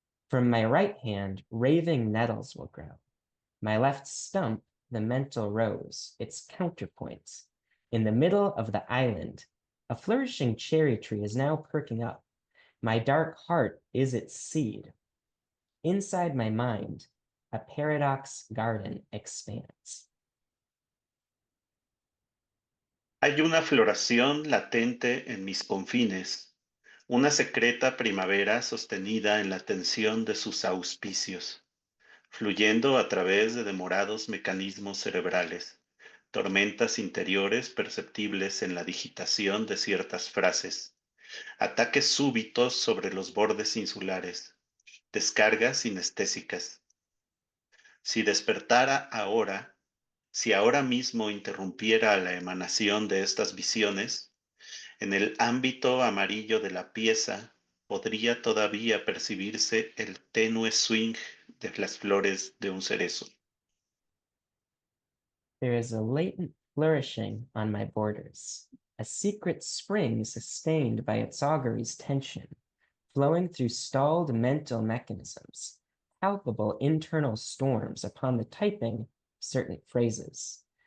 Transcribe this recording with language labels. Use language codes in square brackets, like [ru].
[en] From my right hand, raving nettles will grow. My left stump, the mental rose, its counterpoints. In the middle of the island, a flourishing cherry tree is now perking up. My dark heart is its seed. Inside my mind, a paradox garden expands. [es] Hay una floración latente en mis confines, una secreta primavera sostenida en la tensión de sus auspicios, fluyendo a través de demorados mecanismos cerebrales, tormentas interiores perceptibles en la digitación de ciertas frases, ataques súbitos sobre los bordes insulares, descargas sinestésicas. Si despertara ahora, si ahora mismo interrumpiera la emanación de estas visiones, en el ámbito amarillo de la pieza podría todavía percibirse el tenue [en] swing [es] de las flores de un cerezo. [en] There is a latent flourishing on my borders, a secret spring sustained by its augury's tension, flowing through stalled mental mechanisms, palpable internal storms upon the typing of certain phrases.